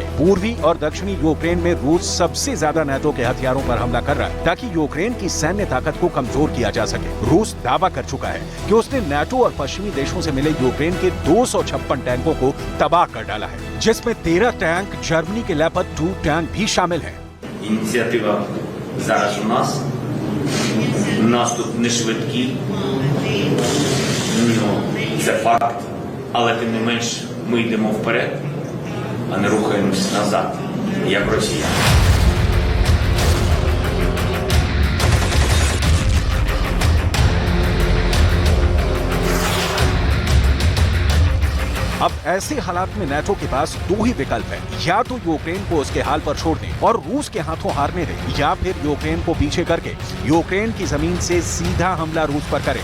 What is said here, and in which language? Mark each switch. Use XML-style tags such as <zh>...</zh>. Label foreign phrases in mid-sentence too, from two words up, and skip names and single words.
<hi>पूर्वी और दक्षिणी यूक्रेन में रूस सबसे ज्यादा नेटो के हथियारों पर हमला कर रहा है ताकि यूक्रेन की सैन्य ताकत को कमजोर किया जा सके। रूस दावा कर चुका है कि उसने नेटो और पश्चिमी देशों से मिले यूक्रेन के 256 टैंकों को तबाह कर डाला है, जिसमें 13 टैंक जर्मनी के लेपर्ड 2 टैंक भी शामिल हैं।</hi> <uk>Ініціатива зараз у нас. Наступ не швидкий. Це факт. Але тим не менш ми йдемо вперед, а не рухаємось назад, як росіяни.</uk> <hi>अब ऐसे हालात में नेटो के पास दो ही विकल्प है, या तो यूक्रेन को उसके हाल पर छोड़ दें और रूस के हाथों हारने दें, या फिर यूक्रेन को पीछे करके यूक्रेन की जमीन से सीधा हमला रूस पर करें।</hi>